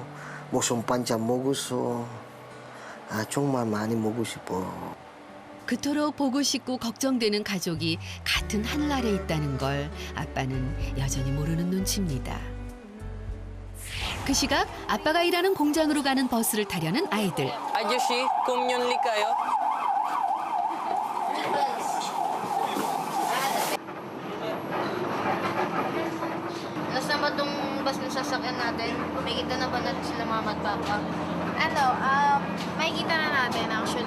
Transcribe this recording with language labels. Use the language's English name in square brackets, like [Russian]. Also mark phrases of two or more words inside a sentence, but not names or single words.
[Korean] 무슨 반찬 먹었어. 정말 많이 먹고 싶어. 그토록 보고 싶고 걱정되는 가족이 같은 하늘 아래 있다는 걸 아빠는 여전히 모르는 눈치입니다. 그 시각 아빠가 일하는 공장으로 가는 버스를 타려는 아이들. 아저씨, kumyonli kayo? [Filipino] Nasaan ba itong bus na sasakyan natin? Nakikita na ba natin sila mama at papa? Makikita na natin actually.